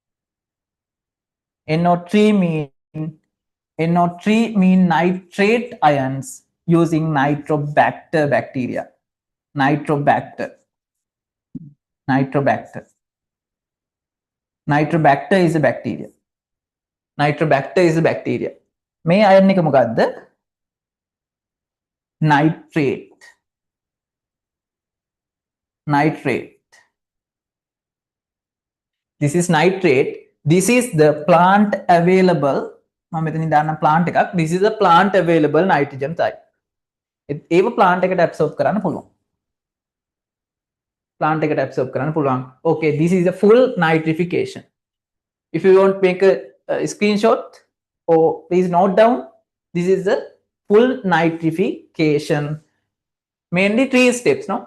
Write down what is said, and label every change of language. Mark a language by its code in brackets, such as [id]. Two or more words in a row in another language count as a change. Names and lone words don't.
[en] NO3 mean NO3 mean nitrate ions using nitrobacter bacteria. Nitrobacter. Nitrobacter. Nitrobacter is a bacteria. Nitrobacter is a bacteria. [si] මේ අයන් එක මොකද්ද? [en] Nitrate. Nitrate. This is nitrate. This is the plant available. [si] මම මෙතනින් දාන්න plant එකක්. [en] This is a plant available nitrogen type. [si] ඒව plant එකට absorb කරන්න පුළුවන්. Plant එකට absorb කරන්න පුළුවන්. [en] Okay, this is a full nitrification. If you want to make a screenshot or please note down, this is the full nitrification. Mainly 3 steps, no?